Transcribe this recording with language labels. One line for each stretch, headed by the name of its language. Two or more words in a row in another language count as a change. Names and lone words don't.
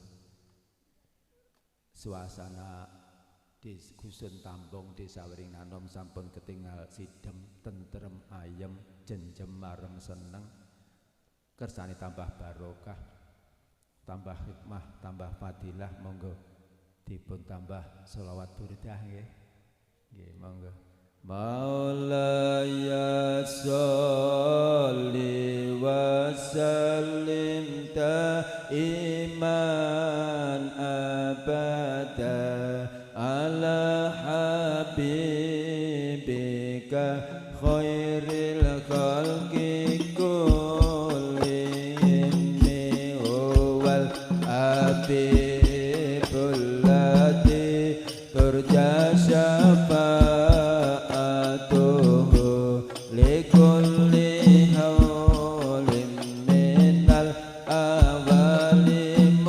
Javanese: suasana di Gusun Tambong Desa Wringnanom sampun ketinggal sidhem tentrem ayem jenjem marem seneng kersane tambah barokah tambah hikmah tambah fadilah monggo dipun tambah sholawat burdah nggih nggih monggo
Arabic: مولاي صل وسلم إيمان أبدا على حبيبك خير الخلق كلهم هو الحبيب الذي ترجى شفاعته لكل هول من الأوال